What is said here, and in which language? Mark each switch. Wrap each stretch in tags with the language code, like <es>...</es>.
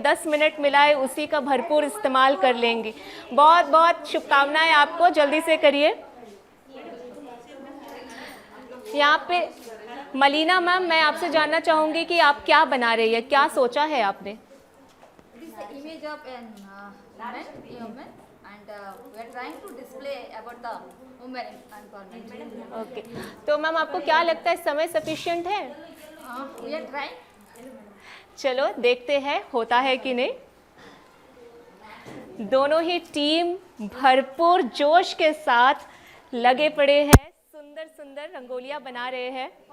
<hi>10 minute मिला है, उसी का भरपूर इस्तेमाल कर लेंगी। बहुत बहुत शुभकामनाएं आपको, जल्दी से करिए। यहाँ पे मलीना मैम, मैं आपसे जानना चाहूँगी कि आप क्या बना रही है, क्या सोचा है आपने?</hi> <en>Image of an woman and we are trying to display about the women empowerment.</en> <hi>Okay, तो मैम आपको क्या लगता है समय सफिशिएंट है?</hi> <en>We are trying.</en> <hi>चलो देखते हैं होता है कि नहीं। दोनों ही टीम भरपूर जोश के साथ लगे पड़े हैं, सुंदर सुंदर रंगोलियां बना रहे हैं।</hi>